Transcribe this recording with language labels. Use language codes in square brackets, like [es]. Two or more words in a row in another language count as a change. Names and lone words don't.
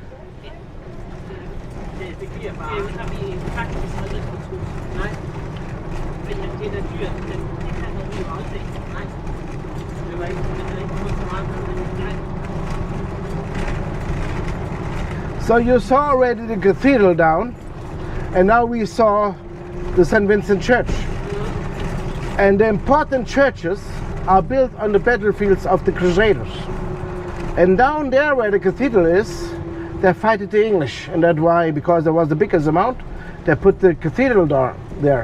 [da] Det giver bare... Det har vi faktisk aldrig fortrudt. Nej. Men det er da dyrt, men det kan vi jo aldrig. Nej. Det var ikke så meget med det. Nej. [en] So you saw already the cathedral down, and now we saw the St. Vincent Church. And the important churches are built on the battlefields of the Crusaders. And down there where the cathedral is, they fight the English, and that's why, because there was the biggest amount, they put the cathedral there.